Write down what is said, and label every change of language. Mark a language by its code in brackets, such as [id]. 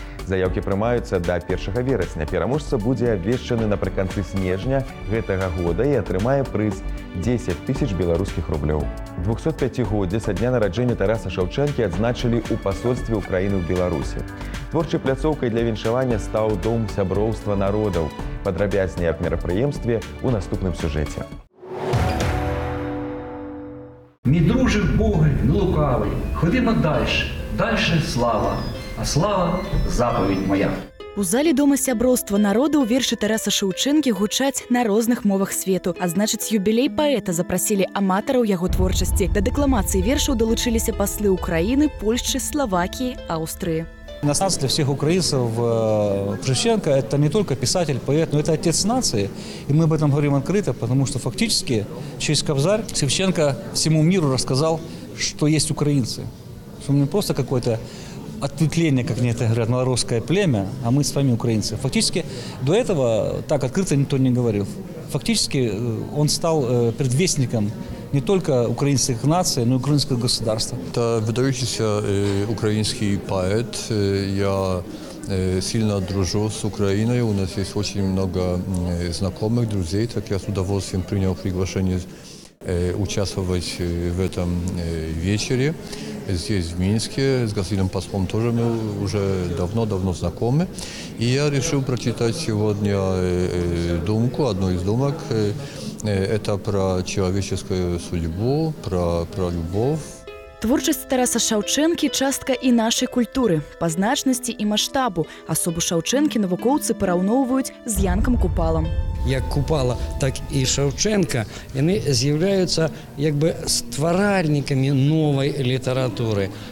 [be] Заяўкі прымаюцца да 1 верасня. Пераможца будзе абвешчаны напрыканцы снежня гэтага года і атрымае прыз 10 000 беларускіх рублёў. 205-годдзе са дня нараджэння Тараса Шаўчэнкі адзначылі ў пасольстве Украіны ў Беларусі. Творчай пляцоўкай для віншавання стаў дом сяброўства народаў. Падрабязней аб мерапрыемстве ў наступным сюжэце. [uk] Мій друже Боги, не лукавий, ходімо дальше, дальше слава, а слава – заповідь моя. [be] У залі дома сяброўства народу ў вершы Тараса Шаўчэнкі гучаць на розных мовах свету, а значыць, юбілей паэта запрасілі аматараў яго творчасці. Да дэкламацыі вершаў далучыліся паслы Украіны, Польшчы, Словакіі, Аўстрыі. [ru] Для нас, для всех украинцев, Шевченко – это не только писатель, поэт, но это отец нации. И мы об этом говорим открыто, потому что фактически через Кобзарь Шевченко всему миру рассказал, что есть украинцы. Что мы не просто какое-то ответвление, как некоторые говорят, малорусское племя, а мы с вами украинцы. Фактически до этого так открыто никто не говорил. Фактически он стал предвестником не только украинских наций, но и украинского государства. Это выдающийся украинский поэт. Я сильно дружу с Украиной. У нас есть очень много знакомых, друзей. Так я с удовольствием принял приглашение участвовать в этом вечере. Здесь, в Минске. С господином послом тоже мы уже давно знакомы. И я решил прочитать сегодня думку, одну из думок. Это про человеческую судьбу, про любовь. [be] Творчасць Тараса Шаўчэнкі – частка і нашай культуры. Па значнасці і маштабу асобу Шаўчэнкі навукоўцы параўноўваюць з Янкам Купалам. Як Купала, так і Шаўчэнка, яны з'яўляюцца як бы стваральнікамі новай літаратуры.